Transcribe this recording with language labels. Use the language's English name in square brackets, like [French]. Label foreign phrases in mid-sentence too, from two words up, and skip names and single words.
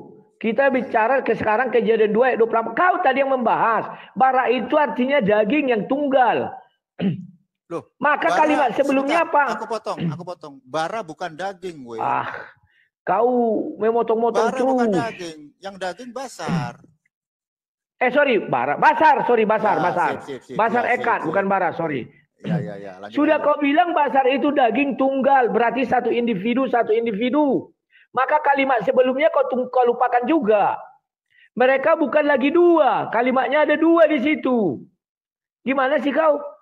[Indonesian] Kita bicara ke sekarang Kejadian 2 ayat 28. Kau tadi yang membahas. Bara itu artinya daging yang tunggal. Loh, maka bara, kalimat sebelumnya apa? Aku potong. Bara bukan daging, weh. Kau memotong-motong terus. Bara bukan daging. Yang daging basar. [Hebrew] בשר. בשר אחד, [Indonesian] bukan bara, sorry. Ya. Sudah kau bilang basar itu daging tunggal, berarti satu individu. Maka kalimat sebelumnya kau lupakan juga. Mereka bukan lagi 2, kalimatnya ada 2 di situ. Gimana sih kau?